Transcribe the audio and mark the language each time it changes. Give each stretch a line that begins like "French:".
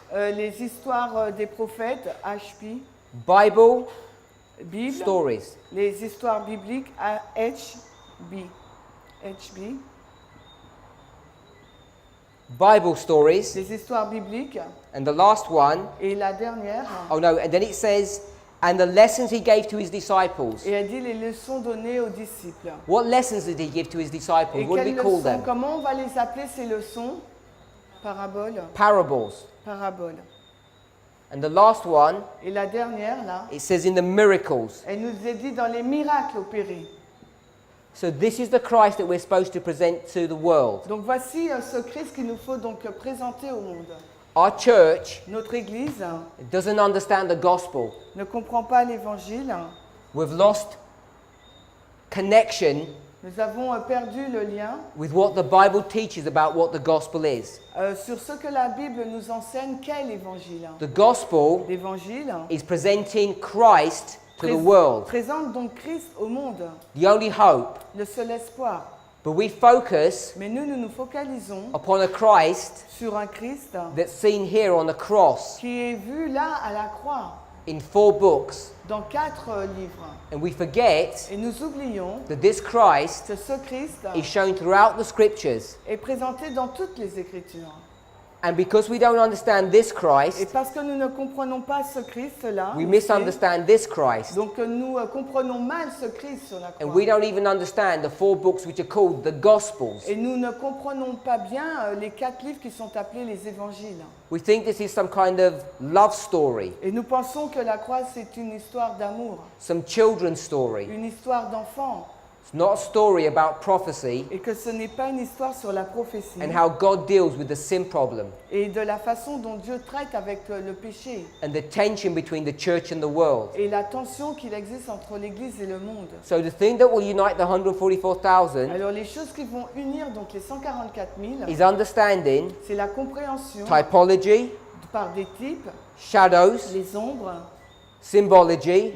French: les histoires des prophètes, HP,
English: Bible Bible, stories,
French: les histoires bibliques, HB, HB,
English: Bible stories,
French: les histoires bibliques,
English: and the last one,
French: et la dernière,
English: oh no, and then it says, and the lessons he gave to his disciples.
French: et elle dit les leçons données aux disciples.
English: What lessons did he give to his disciples?
French: Et
English: What do we
French: quelles
English: call
French: leçons,
English: them?
French: comment on va les appeler ces leçons? Paraboles,
English: Parables.
French: paraboles.
English: And the last one,
French: Et la dernière, là,
English: it says in the miracles.
French: elle nous est dit dans les miracles opérés.
English: So this is the Christ that we're supposed to present to the world.
French: Donc voici ce Christ qu'il nous faut donc présenter au monde.
English: Our church
French: Notre Église
English: doesn't understand the gospel.
French: ne comprend pas l'Évangile.
English: We've lost connection
French: Nous avons perdu le lien
English: with what the Bible teaches about what the gospel is.
French: sur ce que la Bible nous enseigne qu'est l'Évangile.
English: The gospel
French: L'Évangile
English: is presenting Christ to the world,
French: présente donc Christ au monde,
English: the only hope.
French: le seul espoir.
English: But we focus
French: Mais nous nous focalisons
English: upon a Christ
French: sur un Christ
English: that's seen here on the cross
French: qui est vu là à la croix,
English: in 4 books.
French: dans 4 livres.
English: And we forget
French: Et nous oublions
English: that this Christ
French: que ce Christ
English: is shown throughout the scriptures.
French: est présenté dans toutes les Écritures.
English: And because we don't understand this
French: Et
English: Christ,
French: parce que nous ne comprenons pas ce Christ-là,
English: we misunderstand this Christ.
French: donc nous comprenons mal ce Christ sur la
English: And
French: croix.
English: we don't even understand the 4 books which are called the Gospels.
French: Et nous ne comprenons pas bien les 4 livres qui sont appelés les Évangiles.
English: We think this is some kind of love story,
French: Et nous pensons que la croix, c'est une histoire d'amour,
English: some children's story.
French: une histoire d'enfant,
English: It's not a story about prophecy
French: et que ce n'est pas une histoire sur la prophétie
English: and how God deals with the sin problem
French: et de la façon dont Dieu traite avec le péché
English: and the tension between the church and the world.
French: et la tension qu'il existe entre l'Église et le monde.
English: So the thing that will unite the 144,000
French: Alors les choses qui vont unir donc les 144 000,
English: is understanding
French: c'est la compréhension
English: typology,
French: par des types,
English: shadows,
French: les ombres,
English: symbology,